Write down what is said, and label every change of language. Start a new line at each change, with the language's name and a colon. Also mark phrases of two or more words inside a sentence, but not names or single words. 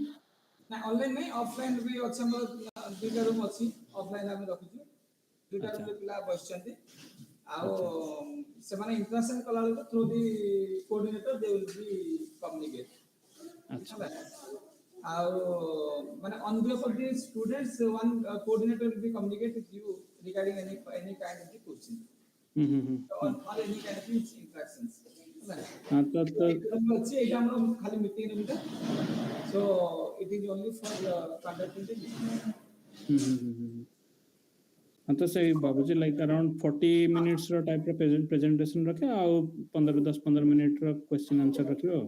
Odia: ନା ଅନଲାଇନ୍ ନାହିଁ ଅଫଲାଇନ୍ ବି ଅଛି ଆମର ଦୁଇଟା ରୁମ୍ ଅଛି ଅଫଲାଇନ୍ ଆମେ ରଖିଛୁ ଦୁଇଟା ଆଚ୍ଛା ରୁମ୍ରେ ପିଲା ବସିଛନ୍ତି ଆଉ ଆଚ୍ଛା ସେମାନେ ଇଣ୍ଟରାକ୍ସନ୍ କଲାବେଳକୁ
English: through the coordinator they will be communicate
Odia: ଆଚ୍ଛା ହେଲା ଆଉ ମାନେ
English: on behalf of the students one coordinator will be communicate with you regarding any kind of the question
Odia: ହୁଁ
English: or any kind of interactions ହେଲା
Odia: ହଁ ତ ଅଛି ଏଇଟା ଆମର ଖାଲି ମିଟିଂ ରୁମଟା
English: so it is only for conducting the meeting
Odia: ହଁ ତ ସେଇ ଭାବୁଛି ଲାଇକ୍
English: around 40 minutes
Odia: ର ଟାଇପ ର ପ୍ରେଜେଣ୍ଟେସନ ରଖେ ଆଉ 10 ମିନିଟ ର
English: question answer
Odia: ରଖିବ ଆଉ